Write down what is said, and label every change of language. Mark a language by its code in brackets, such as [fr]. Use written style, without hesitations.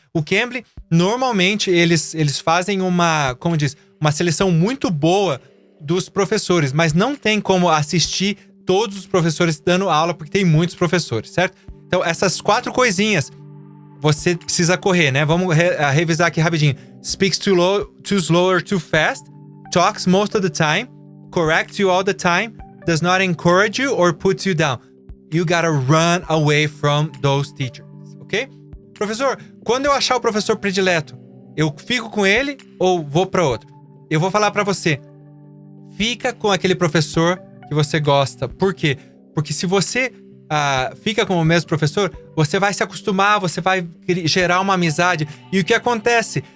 [pt] O Cambly, normalmente, eles fazem uma seleção muito boa dos professores, mas não tem como assistir todos os professores dando aula, porque tem muitos professores, certo? Então, essas 4 coisinhas, você precisa correr, né? Vamos revisar aqui rapidinho. [en] Speaks too slow or too fast, talks most of the time, corrects you all the time, does not encourage you or puts you down. You gotta run away from those teachers, ok? [pt] Professor, quando eu achar o professor predileto, eu fico com ele ou vou para outro? Eu vou falar para você, fica com aquele professor que você gosta. Por quê? Porque se você fica com o mesmo professor, você vai se acostumar, você vai gerar uma amizade. E o que acontece?